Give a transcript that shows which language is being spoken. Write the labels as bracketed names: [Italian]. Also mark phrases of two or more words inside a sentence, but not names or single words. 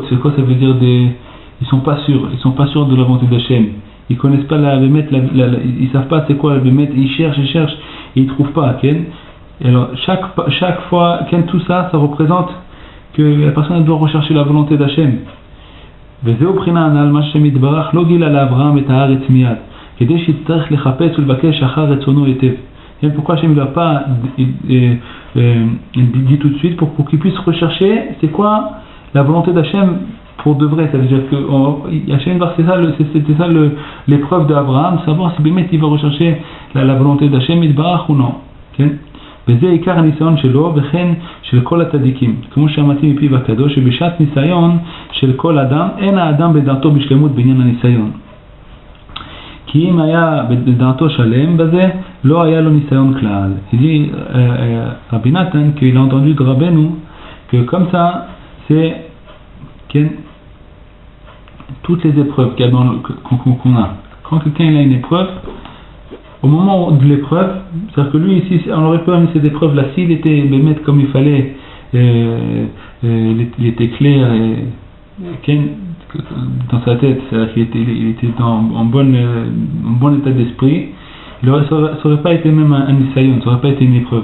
[French] Sfekot, ça veut dire ils sont pas sûrs de la volonté d'Hachem. Ils connaissent pas la bémet, ils savent pas c'est quoi la bémet, ils cherchent et ils trouvent pas. Et alors, chaque fois, tout ça, ça représente que la personne doit rechercher la volonté d'Hachem. [Hebrew] וזהו בחינה הנ"ל מה שמתברך לא גילה לאברהם את הארץ מיד, כדי שיצטרך לחפש ולבקש אחר רצונו היטב. [French] Et pourquoi Hachem ne l'a pas dit tout de suite pour qu'il puisse rechercher c'est quoi la volonté d'Hachem pour de vrai. C'est-à-dire que Hachem, c'était ça l'épreuve d'Abraham, savoir si באמת il va rechercher la volonté d'Hachem יתברך ou non. [Hebrew] כן? וזה עיקר הניסיון שלו וכן של כל הצדיקים, כמו שאמרתי מפיו הקדוש, שבשעת ניסיון של כל אדם אין האדם בדעתו בשלמות בעניין הניסיון. כי אם היה בדעתו שלם בזה, לא היה לו ניסיון כלל. [French] Il dit Rabbi Nathan qu'il a entendu de Rabbeinu que comme ça c'est toutes les épreuves qu'il y a qu'on a. Quand quelqu'un il a une épreuve, au moment de l'épreuve, c'est-à-dire que lui ici, on aurait pu amener cette épreuve là, s'il était mettre comme il fallait, il était clair dans sa tête, c'est-à-dire qu'il était en bon état d'esprit, ça n'aurait pas été même un nisayon, ça n'aurait pas été une épreuve.